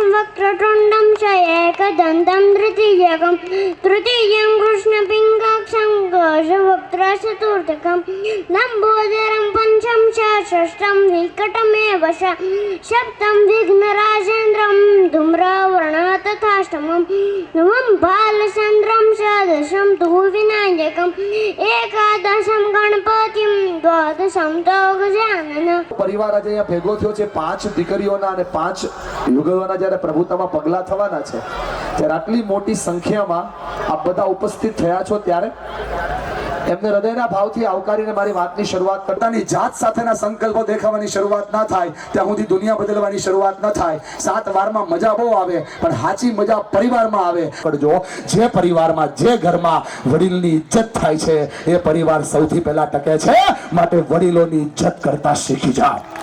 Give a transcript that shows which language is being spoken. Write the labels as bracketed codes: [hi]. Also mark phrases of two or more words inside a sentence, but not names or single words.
[sa] वक्रतुण्डं च एकदन्तं द्वितीयकं तृतीयं कृष्णपिङ्गाक्षं गजवक्त्रचतुर्थकं लम्बोदरं पञ्चम च षष्ठं विकटमेव च सप्तं विघ्नराजेन्द्रं धूम्रवर्णं तथाष्टमं नवं बालचन्द्रं च दशं तु विनायकम् एकादशं गणपतिं द्वादशं तो गजानन। [gu] પરિવાર આજે અહીંયા ભેગો થયો છે 5 દીકરીઓના અને 5 યુગલોના જ્યારે પ્રભુતામાં પગલા થવાના છે ત્યારે આટલી મોટી સંખ્યામાં આપ બધા ઉપસ્થિત થયા છો ત્યારે એમને હૃદયના ભાવથી આવકારીને મારી વાતની શરૂઆત કરતાની જાત સાથેના સંકલ્પો દેખાવાની શરૂઆત ના થાય ત્યાં સુધી દુનિયા બદલવાની શરૂઆત ન થાય 7 વારમાં મજા બહુ આવે પણ સાચી મજા પરિવારમાં આવે કરજો જે પરિવારમાં જે ઘરમાં વડીલની ઇજ્જત થાય છે એ પરિવાર સૌથી પહેલા ટકે છે માટે વડીલોની ઇજ્જત કરતા શીખી જાઓ